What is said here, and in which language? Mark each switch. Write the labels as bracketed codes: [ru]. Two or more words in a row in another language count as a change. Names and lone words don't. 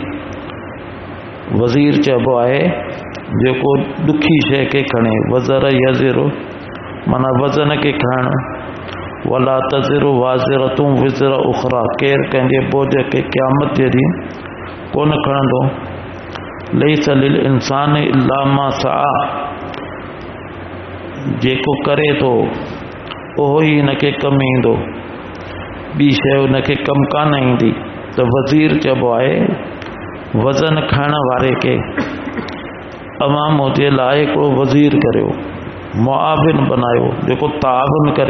[sd] वज़ीर चइबो आहे जेको ॾुखी शइ खे खणे, [ar] وزر يزر [sd] माना वज़न खे खणणु। [ar] ولا تزر وازرة وزر أخرى, [sd] केरु कंहिंजे बोझ खे क़यामत जे ॾींहुं कोन खणंदो। [ar] ليس للإنسان إلا ما سعى, [sd] जेको करे थो उहो ई हिनखे कमु ईंदो, ॿी शइ हुनखे कमु कान ईंदी। त वज़ीर चइबो आहे वज़न खणण वारे खे। अवां मुंहिंजे लाइ हिकिड़ो वज़ीर करियो, मुआविन बनायो, जेको ताउन करे।